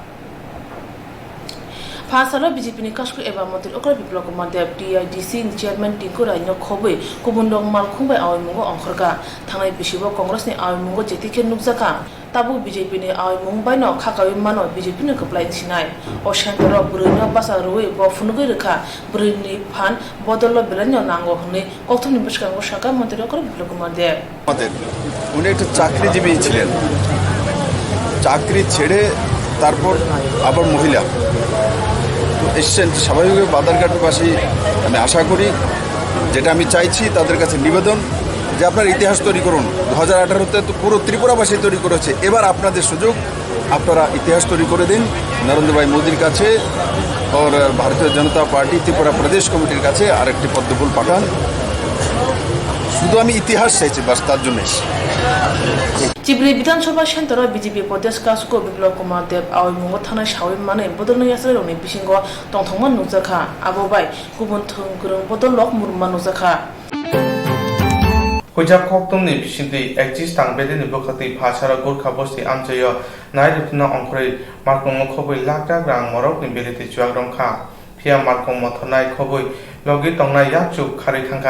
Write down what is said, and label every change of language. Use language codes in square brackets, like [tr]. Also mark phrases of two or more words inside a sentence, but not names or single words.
[trp] Pasalo BJP ni Kasko eba motil okra biplok Komadev DIDC chairman Tinku Raino khobui kubundong malkhungbai ayumong ongkhorga thangai bisibo Congress ni ayumong jetike nukjaka Tabu BJP ni ayumong bai no khakawi mano BJP ni kaplai thinai o center burino basa roi bo funugoi rekha burini phan bodollo belanyo nango hne Koktwma [bn] নির্বাচন শাখা মন্ত্রী [trp] okra biplok Komadev [bn] উনি একটা চাকরিজীবী ছিলেন চাকরি ছেড়ে তারপর আবার মহিলা এসছেন স্বাভাবিকভাবে বাদারঘাটবাসী আমি আশা করি যেটা আমি চাইছি তাদের কাছে নিবেদন যে আপনার ইতিহাস তৈরি করুন 2018-তে তো পুরো ত্রিপুরাবাসী তৈরি করেছে এবার আপনাদের সুযোগ আপনারা ইতিহাস তৈরি করে দিন নরেন্দ্র ভাই মোদির কাছে और ভারতীয় জনতা পার্টি ত্রিপুরা প্রদেশ কমিটির কাছে আরেকটি পদ্মফুল পাঠান শুধু আমি ইতিহাস চাইছি বাস তার জন্য [trp] Sibri Vidhan Sabha Center BJP Pradesh Kasko Biplok Komadev ayumong thanai sawi mane bodolni yasre roni bisingo tongthongma nukjakha abobai kubun thunggrung bodolok murma nukjakha Hojak Koktwma ni bisingti exis tangbede ni bokati phasara Gorkha bosti amchayo nairutna ongkhrai markongmo khobui lakta grang morok ni beleti chuak rongkha phia markongmo thonai khobui logi tongnai yakchuk khari khangkha